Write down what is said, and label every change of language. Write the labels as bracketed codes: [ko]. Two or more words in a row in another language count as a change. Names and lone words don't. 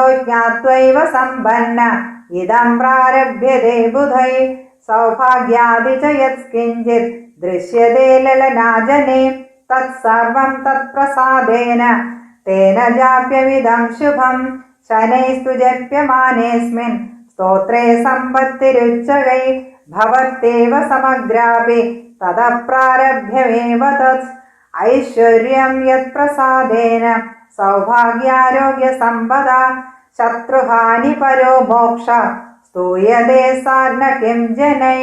[sa] ज्ञात्वैव सम्पन्न इदं प्रारभ्यते बुधै सौभाग्यादि च यत्किञ्चित् दृश्यते ललनाजने तत्सर्वं तत्प्रसादेन तेन जाप्यमिदं शुभं शनैस्तु जप्यमानेऽस्मिन् സ്തോത്രേ സമ്പത്തിരുച്ചകൈ ഭവത്തേവ സമഗ്രാപി തതഃ പ്രാരഭ്യമേവ തത് ഐശ്വര്യം യത് പ്രസാദേന സൗഭാഗ്യാരോഗ്യ സമ്പദ ശത്രുഹാനി പരോ മോക്ഷ സ്തൂയതേ സാർന കിം ജനൈ.